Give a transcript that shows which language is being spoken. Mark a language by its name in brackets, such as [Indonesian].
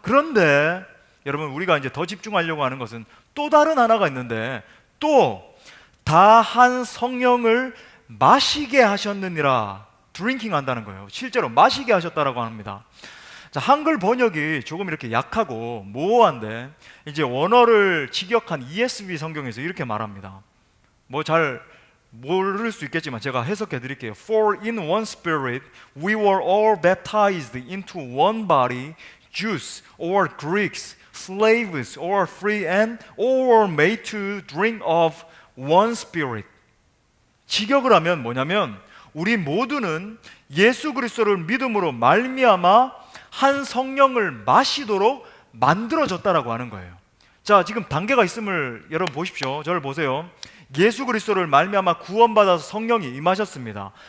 [Korean] 그런데 여러분, 우리가 이제 더 집중하려고 하는 것은 또 다른 하나가 있는데, 또 다 한 성령을 마시게 하셨느니라, 드링킹 한다는 거예요. 실제로 마시게 하셨다라고 합니다. 자, 한글 번역이 조금 이렇게 약하고 모호한데 이제 원어를 직역한 ESV 성경에서 이렇게 말합니다. 뭐 잘 모를 수 있겠지만 제가 해석해 드릴게요. [English] For in one spirit we were all baptized into one body, Jews or Greeks, slaves or free, and all were made to drink of one spirit. [Korean] 직역을 하면 뭐냐면, 우리 모두는 예수 그리스도를 믿음으로 말미암아 한 성령을 마시도록 만들어졌다라고 하는 거예요. 자, 지금 단계가 있음을 여러분 보십시오. 저를 보세요. 예수 그리스도를 말미암아 구원받아서 성령이 임하셨습니다.